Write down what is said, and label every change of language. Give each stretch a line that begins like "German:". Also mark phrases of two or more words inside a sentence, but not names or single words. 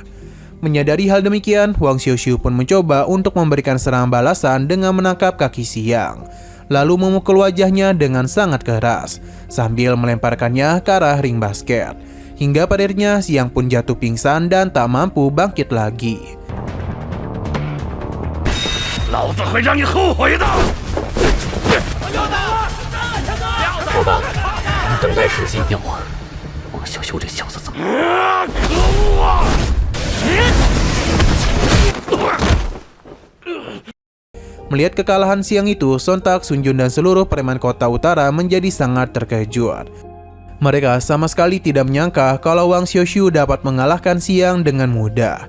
Indonesian: Menyadari hal demikian, Wang Xiaoshu pun mencoba untuk memberikan serangan balasan dengan menangkap kaki Xiang, lalu memukul wajahnya dengan sangat keras, sambil melemparkannya ke arah ring basket. Hingga pada akhirnya Xiang pun jatuh pingsan dan tak mampu bangkit lagi.
Chinese: 老子会让你后悔的！伙伴，等待时机。要我，王小修这小子怎么？可恶啊！
Indonesian: Melihat kekalahan Xiang itu, sontak Sun Jun dan seluruh preman kota utara menjadi sangat terkejut. Mereka sama sekali tidak menyangka kalau Wang Xiaoshu dapat mengalahkan Xiang dengan mudah.